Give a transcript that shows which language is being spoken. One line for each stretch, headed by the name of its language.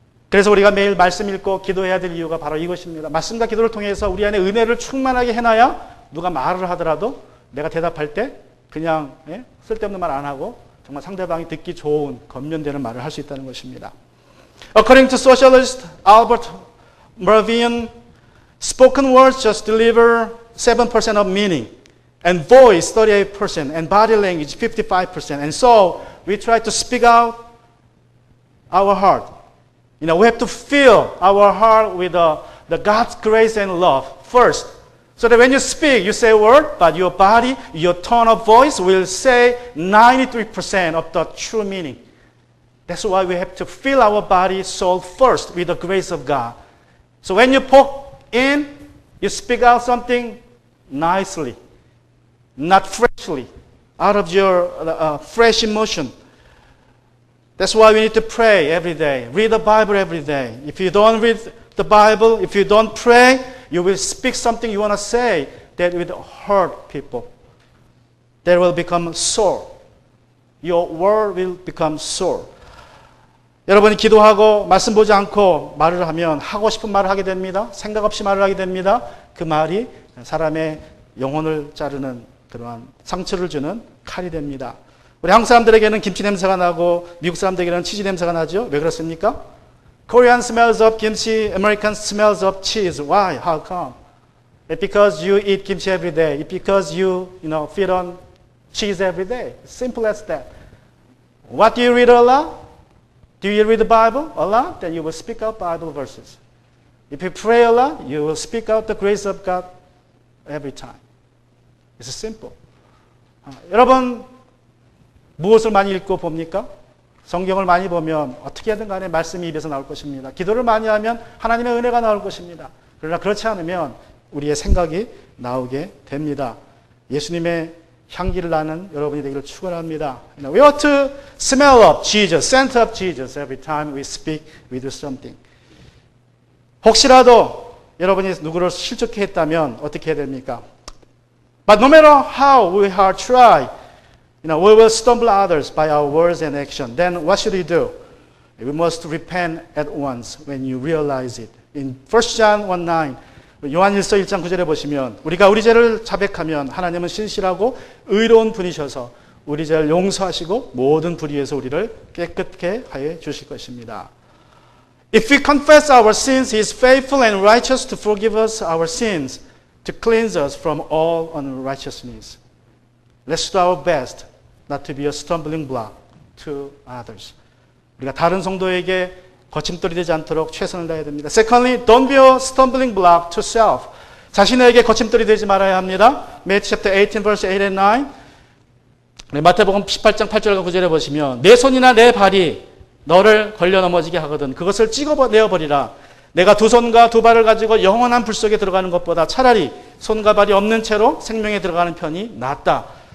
Korean: 그래서 우리가 매일 말씀 읽고 기도해야 될 이유가 바로 이것입니다. 말씀과 기도를 통해서 우리 안에 은혜를 충만하게 해놔야 누가 말을 하더라도 내가 대답할 때 그냥 쓸데없는 말 안 하고 정말 상대방이 듣기 좋은 건면되는 말을 할 수 있다는 것입니다.
English: According to socialist Albert Mehrabian, spoken words just deliver 7% of meaning, and voice 38%, and body language 55%. And so we try to speak out our heart. We have to fill our heart with the God's grace and love first. So that when you speak, you say a word, but your body, your tone of voice will say 93% of the true meaning. That's why we have to fill our body, soul first with the grace of God. So when you poke in, you speak out something nicely, not freshly, out of your fresh emotion. That's why we need to pray every day, read the Bible every day. If you don't read the Bible, if you don't pray, you will speak something you want to say that will hurt people. That will become sore. Your word will become sore.
Korean: 여러분이 기도하고 말씀 보지 않고 말을 하면 하고 싶은 말을 하게 됩니다. 생각 없이 말을 하게 됩니다. 그 말이 사람의 영혼을 자르는 그러한 상처를 주는 칼이 됩니다. 우리 한국 사람들에게는 김치 냄새가 나고 미국 사람들에게는 치즈 냄새가 나죠. 왜 그렇습니까?
English: Korean smells of kimchi, American smells of cheese. Why? How come? It's because you eat kimchi every day. It's because you feed on cheese every day. Simple as that. What do you read a lot? Do you read the Bible a lot? Then you will speak out Bible verses. If you pray a lot, you will speak out the grace of God every time. It's simple.
Korean: 여러분 무엇을 많이 읽고 봅니까? 성경을 많이 보면 어떻게 하든 간에 말씀이 입에서 나올 것입니다. 기도를 많이 하면 하나님의 은혜가 나올 것입니다. 그러나 그렇지 않으면 우리의 생각이 나오게 됩니다. 예수님의 향기를 나는 여러분이 되기를 축원합니다.
English: We ought to smell of Jesus, scent of Jesus every time we speak, we do something.
Korean: 혹시라도 여러분이 누구를 실족해 했다면 어떻게 해야 됩니까?
English: But no matter how we hard try, we will stumble others by our words and action. Then what should we do? We must repent at once when you realize it. In 1 John 1:9,
Korean: 요한일서 1장 9절에 보시면 우리가 우리 죄를 자백하면 하나님은 신실하고 의로운 분이셔서 우리 죄를 용서하시고 모든 불의에서 우리를 깨끗게 하여 주실 것입니다.
English: If we confess our sins, He is faithful and righteous to forgive us our sins, to cleanse us from all unrighteousness. Let's do our best not to be a stumbling block to others.
Korean: 우리가 다른 성도에게 거침돌이 되지 않도록 최선을 다해야 됩니다.
English: Secondly, don't be a stumbling block to self.
Korean: 자신에게 거침돌이 되지 말아야 합니다.
English: Matthew chapter 18, verse 8 and 9.
Korean: 마태복음 18장 8절과 9절에 보시면 내 손이나 내 발이 너를 걸려 넘어지게 하거든 그것을 찍어내어버리라. 내가 두 손과 두 발을 가지고 영원한 불 속에 들어가는 것보다 차라리 손과 발이 없는 채로 생명에 들어가는 편이 낫다.